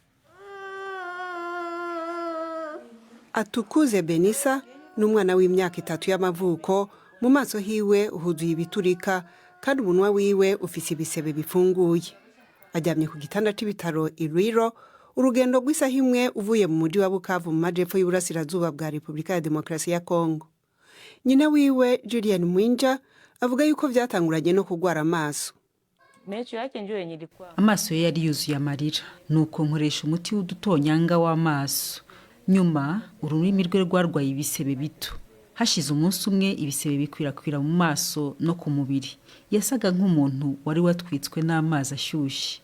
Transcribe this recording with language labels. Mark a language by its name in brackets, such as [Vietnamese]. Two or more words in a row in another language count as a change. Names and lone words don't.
[Rundi] Atukuze Benisa n'umwana w'imyaka 3 y'amavuko, mu maso hiwe uhuzuye ibiturika kandi ubunwa wiwe ufise ibisebe bifunguye. Ajyamye ku gitanda c'ibitaro Irwiro, urugendo rw'isaha imwe uvuye mu mujyi wa Bukavu mu majepfo y'uburasirazuba bwa Republika ya Demokarasi ya Kongo. Nyina wiwe Julian Mwinja avuga yuko byatanguranye no kugwara amaso. Amaso ye yari yuzuye amarira, nuko nkoresha umuti w'udutonyanga w'amaso. Nyuma ururimi rwe rwarwaye ibisebe bito. Hashize umunsi umwe ibisebe bikwirakwira mu maso no ku mubiri. Yasaga nk'umuntu wari watwitswe n'amazi ashyushye.